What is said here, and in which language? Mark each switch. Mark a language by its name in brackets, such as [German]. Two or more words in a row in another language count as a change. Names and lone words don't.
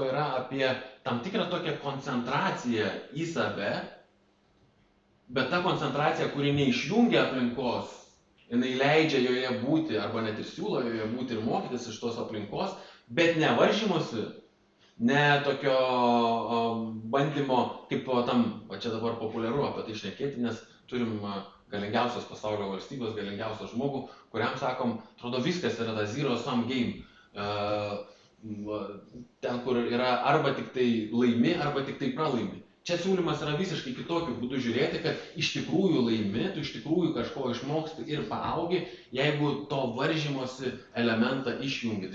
[Lithuanian] yra apie tam tikrą tokią koncentraciją į save, bet ta koncentracija, kuri neišjungia aplinkos, jinai leidžia joje būti, arba net ir siūlo joje būti ir mokytis iš tos aplinkos, bet ne varžymosi, ne tokio bandymo, kaip tam, va čia dabar populiaru apie tai šnekėti, nes turim galingiausios pasaulio valstybės, galingiausios žmogų, kuriam sakom, atrodo viskas yra ta [English] zero sum game. [Lithuanian] Ten, kur yra arba tik tai laimi, arba tik tai pralaimi. Čia siūlymas yra visiškai kitokiu būdu žiūrėti, kad iš tikrųjų laimi, tu iš tikrųjų kažko išmoksti ir paaugi, jeigu to varžymosi elementą išjungi.